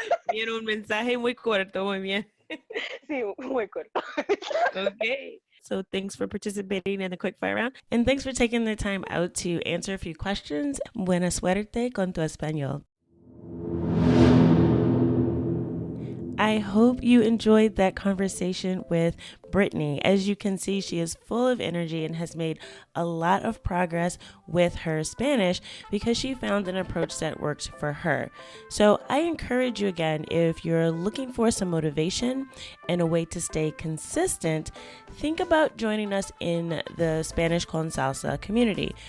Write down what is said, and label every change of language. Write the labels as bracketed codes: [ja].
[es] Tiene un mensaje muy corto, muy bien. sí, muy corto. [en] Okay. So thanks for participating in the quickfire round. And thanks for taking the time out to answer a few questions. [es] Buena suerte con tu español. [en] I hope you enjoyed that conversation with Brittany. As you can see, she is full of energy and has made a lot of progress with her Spanish because she found an approach that works for her. So I encourage you again, if you're looking for some motivation and a way to stay consistent, think about joining us in the Spanish con Salsa community.